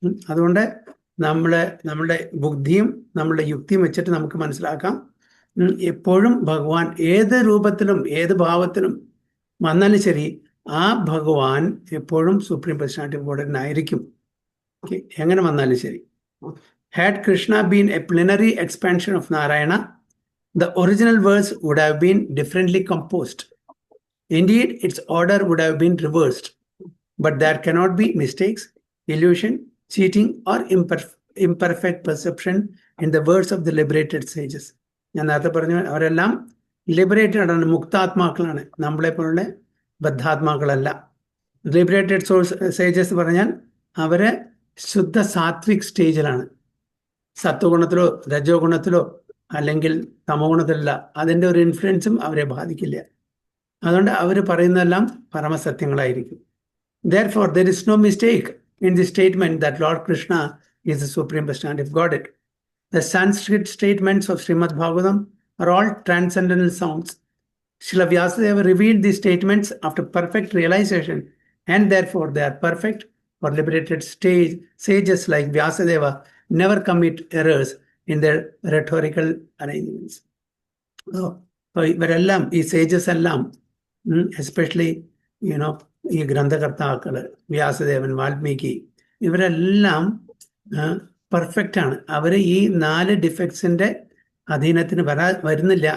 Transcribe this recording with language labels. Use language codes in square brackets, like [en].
[ml] അതുകൊണ്ട് നമ്മുടെ ബുദ്ധിയും നമ്മുടെ യുക്തിയും വെച്ചിട്ട് നമുക്ക് മനസ്സിലാക്കാം, എപ്പോഴും ഭഗവാൻ ഏത് രൂപത്തിലും ഏത് ഭാവത്തിലും വന്നാലും ശരി, ആ ഭഗവാൻ എപ്പോഴും [en] supreme personality of God [ml] ആയിരിക്കും. എങ്ങനെ വന്നാലും ശരി. [en] Had Krishna been a plenary expansion of Narayana, the original verse would have been differently composed. Indeed, its order would have been reversed. But there cannot be mistakes, illusion, cheating, or imperfect perception in the words of the liberated sages. [ml] ഞാൻ നേരത്തെ പറഞ്ഞു, അവരെല്ലാം liberated ആണ്, മുക്താത്മാക്കളാണ്, നമ്മളെപ്പോലുള്ള ബദ്ധാത്മാക്കളല്ല. [en] liberated sages [ml] പറഞ്ഞാൽ അവരെ ശുദ്ധ സാത്വിക് സ്റ്റേജിലാണ്. സത്വഗുണത്തിലോ രജോ ഗുണത്തിലോ അല്ലെങ്കിൽ തമോ ഗുണത്തിലല്ല. അതിൻ്റെ ഒരു ഇൻഫ്ലുവൻസും അവരെ ബാധിക്കില്ല. അതുകൊണ്ട് അവർ പറയുന്നതെല്ലാം പരമസത്യങ്ങളായിരിക്കും. [en] Therefore, there is no mistake in the statement that Lord Krishna is the Supreme Personality of Godhead. The Sanskrit statements of Srimad Bhagavatam are all transcendental sounds. Srila Vyasadeva revealed these statements after perfect realization, and therefore they are perfect for liberated sages like Vyasadeva never commit errors in their rhetorical arrangements. [ml] So ഇവരെല്ലാം ഈ sages എല്ലാം, especially ഈ ഗ്രന്ഥകർത്താക്കൾ വ്യാസദേവൻ, വാൽമീകി, ഇവരെല്ലാം perfect ആണ്. അവർ ഈ 4 ഡിഫക്ട്സിന്റെ അധീനത്തിന് വരുന്നില്ല.